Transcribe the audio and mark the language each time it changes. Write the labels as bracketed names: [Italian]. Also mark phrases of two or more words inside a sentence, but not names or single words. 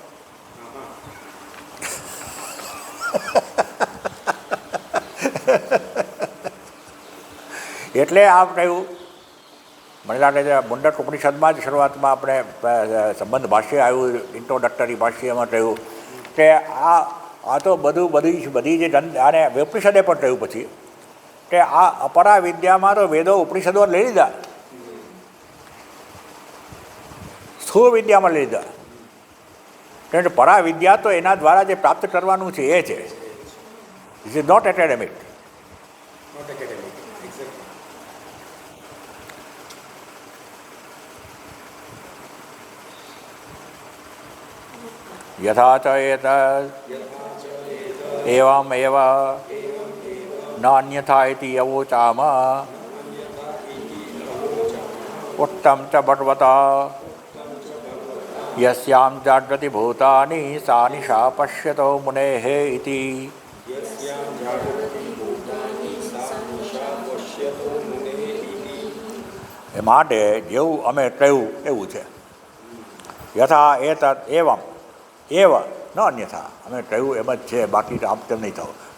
[Gujarati] એટલે આ કહ્યું મને લાગે છે મુંડક ઉપનિષદમાં જ શરૂઆતમાં આપણે સંબંધ ભાષ્ય આવ્યું, ઇન્ટ્રોડક્ટરી ભાષ્યમાં કહ્યું કે આ તો બધી જે આને ઉપનિષદે પણ કહ્યું પછી કે આ અપરા વિદ્યામાં તો વેદો ઉપનિષદો લઈ લીધા, સ્થૂળ વિદ્યામાં લઈ લીધા. કારણ કે પરા વિદ્યા તો એના દ્વારા જે પ્રાપ્ત કરવાનું છે એ છે. [English] This is not academic. Not academic. Exactly. [Sanskrit] यथा च एतत् एवम् एव न अन्यथा इति अवोचाम उत्तम च भगवता यस्यां जाग्रति भूतानि सा निशा पश्यतो मुनेः इति. [Gujarati] એ માટે જેવું અમે કહ્યું એવું છે. [Sanskrit] યથા એતત એવમ એવ ન અન્યથા, [Gujarati] અમે કહ્યું એમ જ છે, બાકી આમ તેમ નહીં થવું.